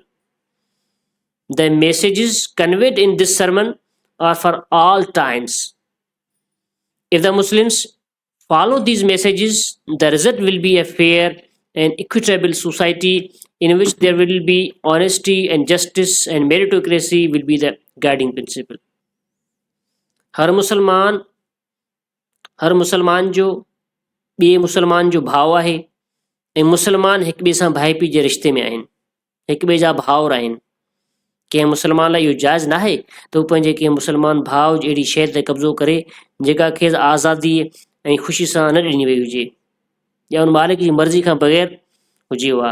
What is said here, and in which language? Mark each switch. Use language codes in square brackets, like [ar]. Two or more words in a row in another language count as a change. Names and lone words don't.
[en] The messages conveyed in this sermon are for all times. If the Muslims follow these messages, the result will be a fair and equitable society in which there will be honesty and justice, and meritocracy will be the guiding principle. [sd] हर मुसलमान जो ॿिए मुसलमान जो भाउ आहे, ऐं मुसलमान हिक ॿिए सां भाई पीउ जे रिश्ते में आहिनि, हिक ॿिए जा भाउर आहिनि। कंहिं मुसलमान लाइ इहो जाइज़ न आहे त हू पंहिंजे कंहिं मुसलमान भाउ जी अहिड़ी शइ ते कब्ज़ो करे जेका खेसि आज़ादी ऐं ख़ुशी सां न ॾिनी वई हुजे, या उन मालिक जी मर्ज़ी खां बग़ैर हुजे हा।